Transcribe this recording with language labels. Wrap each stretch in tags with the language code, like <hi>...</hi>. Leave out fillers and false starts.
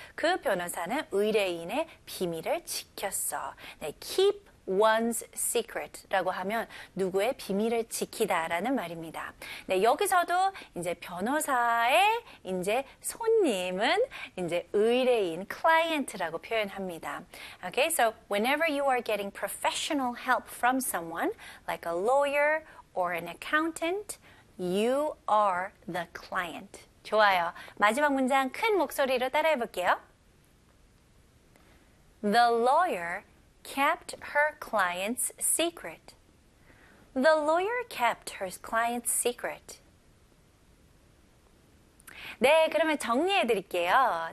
<ko>그 변호사는 의뢰인의 비밀을 지켰어. 네,</ko> <en>keep one's secret</en> <ko>라고 하면 누구의 비밀을 지키다라는 말입니다. 네, 여기서도 이제 변호사의 이제 손님은 이제 의뢰인 client라고 표현합니다.</ko> <en>Okay, so whenever you are getting professional help from someone, like a lawyer or an accountant, you are the client.</en> <ko>좋아요. 마지막 문장 큰 목소리로 따라해 볼게요.</ko> <en>The lawyer kept her client's secret. The lawyer kept her client's secret.</en> <ko>네, 그러면 정리해 드릴게요.</ko>